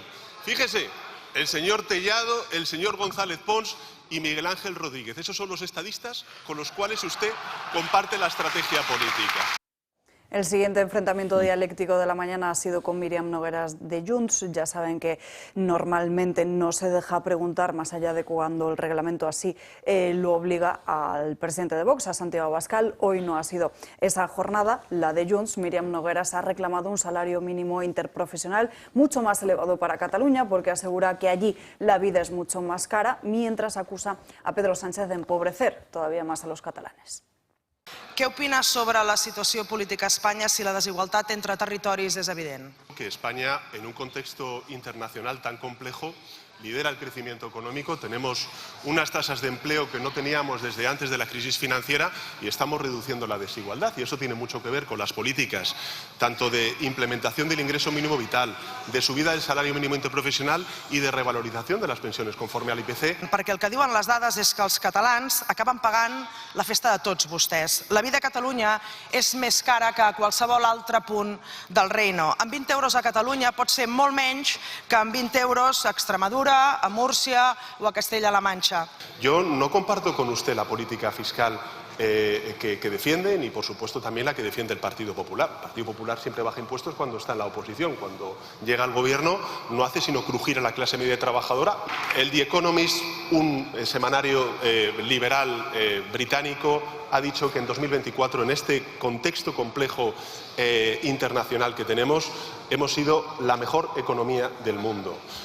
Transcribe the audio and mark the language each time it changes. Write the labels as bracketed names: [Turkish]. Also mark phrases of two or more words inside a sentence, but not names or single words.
[Spanish] Fíjese, el señor Tellado, el señor González Pons y Miguel Ángel Rodríguez, esos son los estadistas con los cuales usted comparte la estrategia política. El siguiente enfrentamiento dialéctico de la mañana ha sido con Míriam Nogueras de Junts. Ya saben que normalmente no se deja preguntar más allá de cuando el reglamento así lo obliga al presidente de Vox, a Santiago Abascal. Hoy no ha sido esa jornada, la de Junts. Míriam Nogueras ha reclamado un salario mínimo interprofesional mucho más elevado para Cataluña porque asegura que allí la vida es mucho más cara, mientras acusa a Pedro Sánchez de empobrecer todavía más a los catalanes. [Catalan] Què opina sobre la situació política a Espanya si la desigualtat entre territoris és evident? [Spanish] Que España, en un contexto internacional tan complejo, lidera el crecimiento económico. Tenemos unas tasas de empleo que no teníamos desde antes de la crisis financiera y estamos reduciendo la desigualdad. Y eso tiene mucho que ver con las políticas, tanto de implementación del ingreso mínimo vital, de subida del salario mínimo interprofessional i de revalorización de las pensiones conforme al IPC. [Catalan] Perquè el que diuen les dades és que els catalans acaben pagant la festa de tots vostès. La vida a Catalunya és més cara que a qualsevol altre punt del reino. Amb 20 euros a Catalunya pot ser molt menys que amb 20 euros a Extremadura, a Múrcia o a Castella-La Mancha. [Spanish] Yo no comparto con usted la política fiscal que defienden y, por supuesto, también la que defiende el Partido Popular. El Partido Popular siempre baja impuestos cuando está en la oposición. Cuando llega al gobierno no hace sino crujir a la clase media trabajadora. El The Economist, un semanario liberal británico, ha dicho que en 2024, en este contexto complejo internacional que tenemos, hemos sido la mejor economía del mundo.